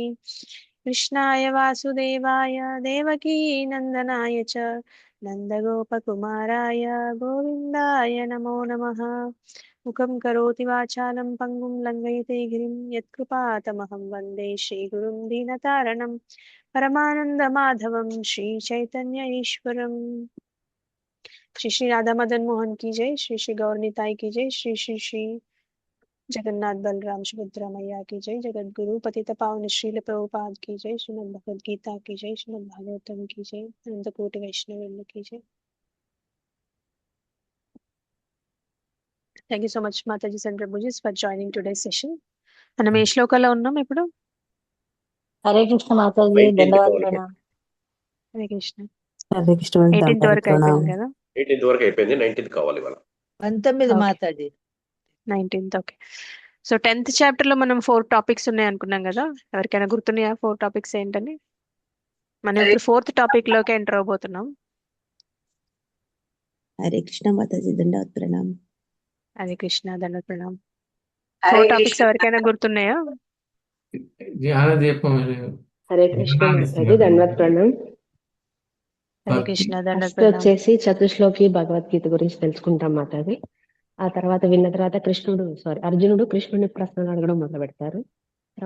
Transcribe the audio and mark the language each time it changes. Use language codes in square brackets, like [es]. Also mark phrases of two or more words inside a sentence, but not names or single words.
[sa] कृष्णाय वासुदेवाय देवकी नन्दनाय च नन्दगोपकुमाराय गोविन्दाय नमो नमः। मुखं करोति वाचालं पङ्गुं लङ्घयते गिरिं यत्कृपातमहं वन्दे श्रीगुरुं दीनतारणं परमानन्दमाधवं श्रीचैतन्य ईश्वरम्। [hi] श्री श्री राधा मदन मोहन की जय, श्री श्री गौरनिताई की जय, श्री श्री श्री जगन्नाथ बलराम सुभद्रा मैया की जय, जगत गुरु पतित पावन श्रील प्रभुपाद की जय, श्रीमद् भगवद गीता की जय, श्रीमद् भागवतम की जय, अनंत कोटि वैष्णव की जय। [en] Thank you so much Mataji and Prabhujis for joining today session. [te] మనం ఏ శ్లోకాల్లో ఉన్నాం ఇప్పుడు? [hi] हरे कृष्ण माता जी 19th दंडवत [te] కావాలి। [hi] प्रणाम। [te] హరే కృష్ణ. [hi] हरे कृष्ण 18th दंडवत [te] వరకు [hi] प्रणाम। [te] అయిపోయింది కదా? 18th వరకు అయిపోయింది, 19th కావాలి ఇవాళ। 19 ఓకే, మాతాజీ 19th. ఓకే. సో 10th చాప్టర్ లో మనం 4 టాపిక్స్ ఉన్నాయి అనుకున్నాం కదా. ఎవరికైనా గుర్తున్నాయా 4 టాపిక్స్ ఏంటని? మనం ఇప్పుడు 4th టాపిక్ లోకి ఎంటర్ అవబోతున్నాం. [hi] हरे कृष्ण माता जी दंडवत प्रणाम। [te] హరే కృష్ణ దండ ప్రణామ్. హరే 4 టాపిక్స్ కృష్ణ ఎవరికైనా గుర్తున్నాయా? జ్ఞానదీపం హరే కృష్ణ మాతాజీ జ్ఞానాన్ని ధన్యవాద ప్రణామ్. హరే భక్తి కృష్ణ దండ ఫస్ట్ ప్రణామ్. వచ్చేసి చతుశ్లోకి భగవద్గీత గురించి తెలుసుకుంటాం మాతాజీ. ఆ తర్వాత విన్న తర్వాత అర్జునుడు కృష్ణుని ప్రశ్నలు అడగడం మొదలు పెడతారు.